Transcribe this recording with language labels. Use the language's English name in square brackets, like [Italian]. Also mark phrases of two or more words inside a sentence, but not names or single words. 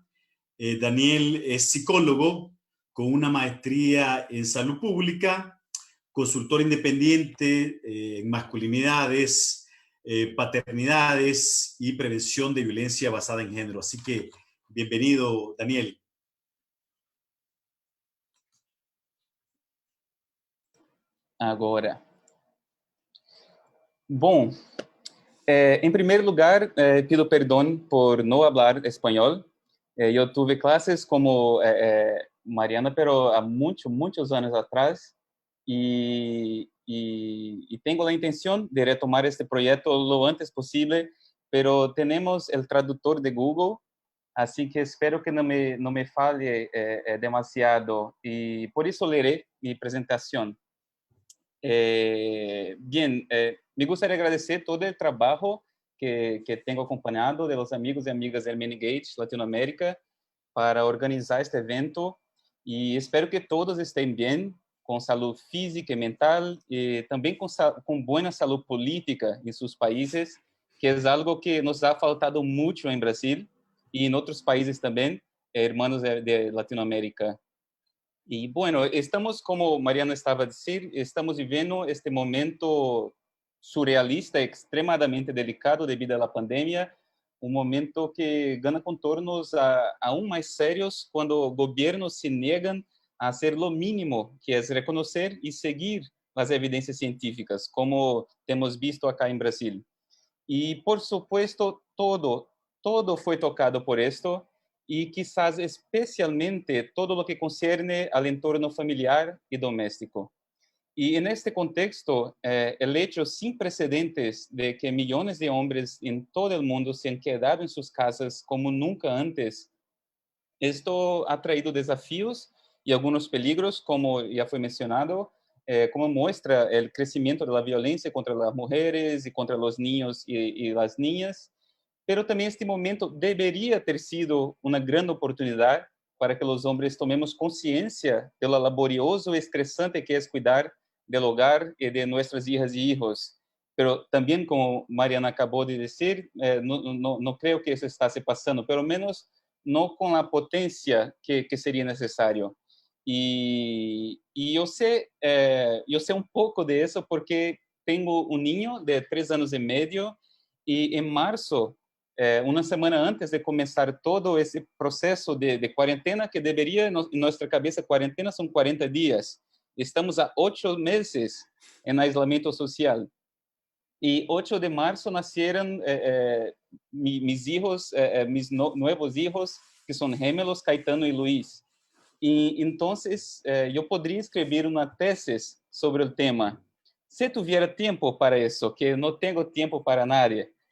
[Spanish] Daniel es psicólogo con una maestría en salud pública, consultor independiente en masculinidades, paternidades y prevención de violencia basada en género. Así que bienvenido, Daniel. [Portuguese] Agora. Bom, em primeiro lugar, pido perdão por não falar espanhol. Eu tive classes como Mariana, pero há muitos anos atrás, e tenho a intenção de retomar este projeto [Spanish] lo antes [Portuguese] possível, pero temos o tradutor de Google, assim que espero que não me falhe demasiado, e por isso lerei minha apresentação. [Spanish] Bien, me gustaría agradecer todo el trabajo que tengo acompañado de los amigos y amigas del Mini Gate Latinoamérica para organizar este evento y espero que todos estén bien, con salud física y mental y también con buena salud política en sus países, que es algo que nos ha faltado mucho en Brasil y en otros países también, hermanos de Latinoamérica. [Portuguese] E, bueno, estamos, como Mariana estava a dizer, estamos vivendo este momento surrealista, extremadamente delicado devido à pandemia, um momento que ganha contornos aún mais sérios quando governos se negam a fazer o mínimo, que é reconhecer e seguir as evidências científicas, como temos visto acá em Brasil. E, [Spanish] por supuesto, todo foi tocado por esto, y quizás especialmente todo lo que concierne al entorno familiar y doméstico. Y en este contexto, el hecho sin precedentes de que millones de hombres en todo el mundo se han quedado en sus casas como nunca antes, esto ha traído desafíos y algunos peligros, como ya fue mencionado, como muestra el crecimiento de la violencia contra las mujeres y contra los niños y las niñas. [Portuguese] Pero também este momento deveria ter sido uma grande oportunidade para que os homens tomemos consciência do laborioso e estressante que é cuidar do hogar e de nossas hijas e hijos. Pero também, como Mariana acabou de dizer, não creio que isso está se passando, pelo menos não com a potência que seria necessário. E eu sei um pouco disso porque tenho um ninho de 3 anos e meio e em março, uma semana antes de começar todo esse processo de quarentena, que deveria, em nossa cabeça, quarentena são 40 dias. Estamos há 8 meses em isolamento social. [Spanish] Y 8 de marzo nacieron mis hijos, nuevos hijos, que son gemelos, Caetano y Luis. Y entonces yo podría escribir una tesis sobre el tema. Si tuviera tiempo para eso, que no tengo tiempo para nadie.